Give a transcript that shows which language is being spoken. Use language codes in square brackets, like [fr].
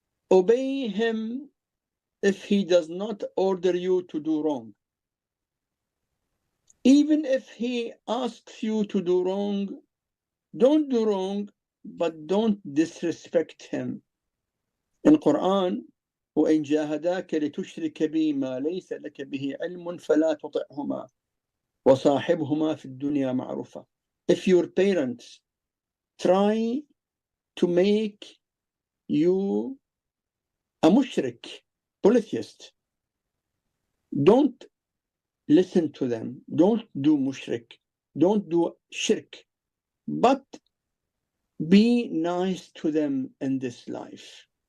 [en] Obey him if he does not order you to do wrong. Even if he asks you to do wrong, don't do wrong, but don't disrespect him. In Quran, [ar] وإن جاهداك لتشرك بي ما ليس لك به علم فلا تطعهما وصاحبهما في الدنيا معروفا. [en] If your parents try to make you a mushrik, polytheist, don't listen to them. Don't do mushrik. don't do shirk, but be nice to them in this life.